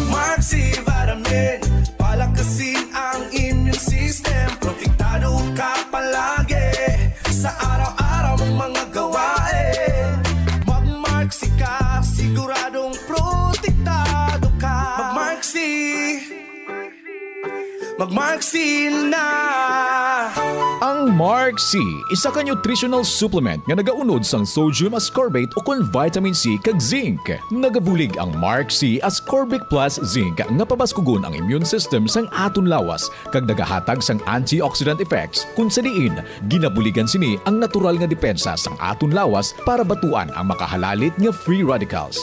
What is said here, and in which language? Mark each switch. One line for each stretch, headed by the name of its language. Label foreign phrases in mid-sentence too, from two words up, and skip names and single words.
Filipino: Maxi Vitamin, palakasin ang
English: immune system,
Filipino: protektado ka palagi sa araw-araw mong mga gawain. Mag-Maxi ka, siguradong protektado ka. Mag-Maxi, mag-Maxi na.
Hiligaynon: Ang Mark C, isa ka
English: nutritional supplement
Hiligaynon: nga nagaunod sang
English: sodium ascorbate
Hiligaynon: o kon vitamin C kag zinc. Nagabulig ang Mark C Ascorbic Plus Zinc nga pabaskugon ang
English: immune system
Hiligaynon: sang aton lawas kag nagahatag sang
English: antioxidant effects
Hiligaynon: kun sa diin ginabuligan sini ang natural nga depensa sang aton lawas para batuan ang makahalalit nga
English: free radicals.